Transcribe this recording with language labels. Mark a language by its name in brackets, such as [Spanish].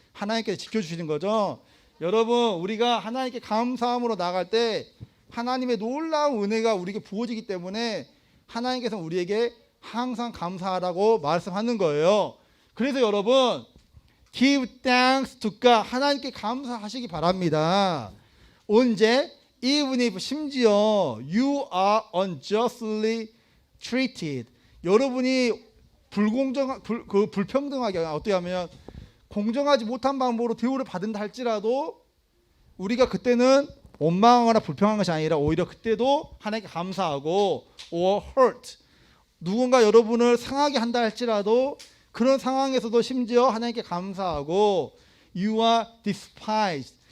[Korean] 하나님께서 지켜주시는 거죠. 여러분 우리가 하나님께 감사함으로 나갈 때 하나님의 놀라운 은혜가 우리에게 부어지기 때문에 하나님께서 우리에게 항상 감사하라고 말씀하는 거예요. 그래서 여러분 [English] give thanks to God, [Korean] 하나님께 감사하시기 바랍니다. 언제? [English] Even if [Korean] 심지어 [English] you are unjustly treated. [Korean] 여러분이 불평등하게 어떻게 하면 공정하지 못한 방법으로 대우를 받는다 할지라도 우리가 그때는 원망하거나 불평한 것이 아니라 오히려 그때도 하나님께 감사하고 [English] or hurt. [Korean] 누군가 여러분을 상하게 한다 할지라도 그런 상황에서도 심지어 하나님께 감사하고 [English] you are despised.